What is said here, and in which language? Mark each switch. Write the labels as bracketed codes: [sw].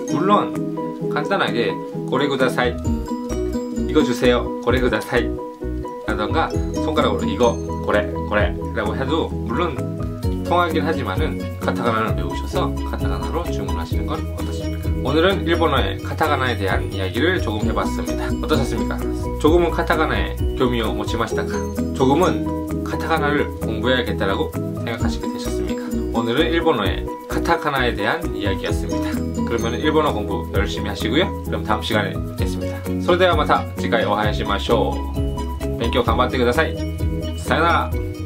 [ko] 물론 간단하게 [ja] 고레구다사이, [ko] 이거 주세요, 고레구다사이 라던가 손가락으로 이거 고레 라고 해도 물론 통하긴 하지만은 카타카나를 외우셔서 카타카나로 주문하시는 건 어떠십니까? 오늘은 일본어의 카타카나에 대한 이야기를 조금 해봤습니다. 어떠셨습니까? 조금은 카타카나에 [ja] 교미を持ちましたか? [ko] 조금은 카타카나를 공부해야겠다라고 생각하시게 되셨습니까? 오늘은 일본어의 카타카나에 대한 이야기였습니다. 그러면 일본어 공부 열심히 하시고요. 그럼 다음 시간에 뵙겠습니다. [ja] それではまた次回お会いしましょう。勉強頑張ってください。さよなら。